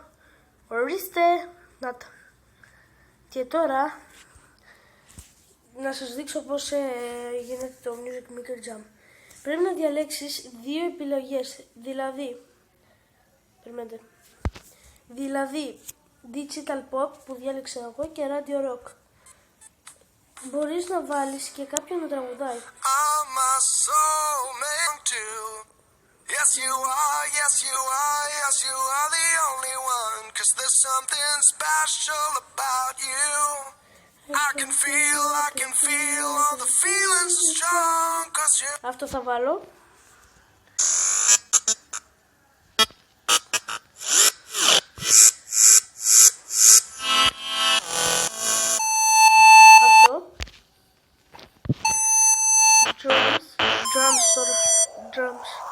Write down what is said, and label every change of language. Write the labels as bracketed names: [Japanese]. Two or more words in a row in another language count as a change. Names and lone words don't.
[Greek] Ορίστε, να τα. Και τώρα να σας δείξω πώς γίνεται το Music Maker Jam. Πρέπει να διαλέξεις δύο επιλογές, δηλαδή Digital Pop που διάλεξα εγώ και Radio Rock. Μπορείς να βάλεις και κάποιον να τραγουδάει. [English] Yes you are, yes you are, yes you are the only one, 'cause there's something special about you. I can feel all the feelings strong, 'cause you. [Greek] Αυτό θα βάλω. Αυτό. Drums.